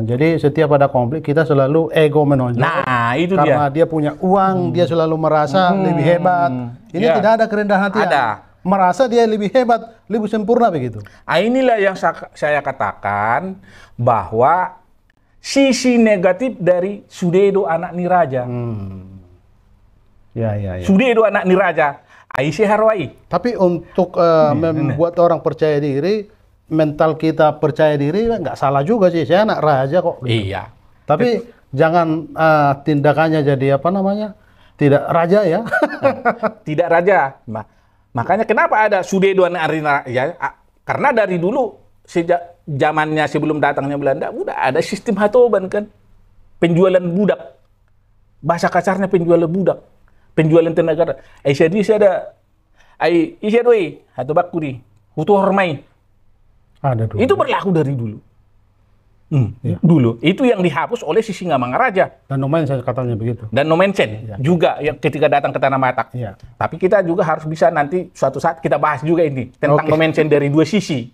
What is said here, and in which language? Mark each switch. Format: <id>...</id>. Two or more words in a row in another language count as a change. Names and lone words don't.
<id>Jadi setiap ada konflik kita selalu ego menonjol. Nah, itu Karena dia punya uang, dia selalu merasa lebih hebat. Ini Ya. tidak ada kerendahan hati. Ada. Merasa dia lebih hebat, lebih sempurna begitu. Inilah yang saya katakan bahwa sisi negatif dari</id> <bbc>Sudedo anak Niraja.</bbc> <id>Ya.</id> <bbc>Sudedo anak Niraja, Aisyah Harwai.</bbc> <id>Tapi untuk membuat orang percaya diri, mental kita percaya diri, nggak salah juga sih. Saya anak raja kok. Gitu. Iya. Tapi jangan tindakannya jadi apa namanya? Tidak raja ya. Tidak raja. Makanya kenapa ada</id> <bbc>Sudedo anak Niraja?</bbc> <id>Karena dari dulu, sejak zamannya sebelum datangnya Belanda, udah ada sistem hatoban kan. Penjualan budak. Bahasa kasarnya penjualan budak. Penjualan tenaga.</id> <bbc>Aisyah ada Aisyah doi, hatobak kuri. Hutu hormai.</bbc> <id>Ada dulu. Itu berlaku dari dulu. Dulu. Itu yang dihapus oleh si Singamangaraja. Dan nomen saya katanya begitu. Dan Nomensen juga yang ketika datang ke Tanah Batak. Ya. Tapi kita juga harus bisa nanti suatu saat kita bahas juga ini tentang Nomensen dari dua sisi.</id>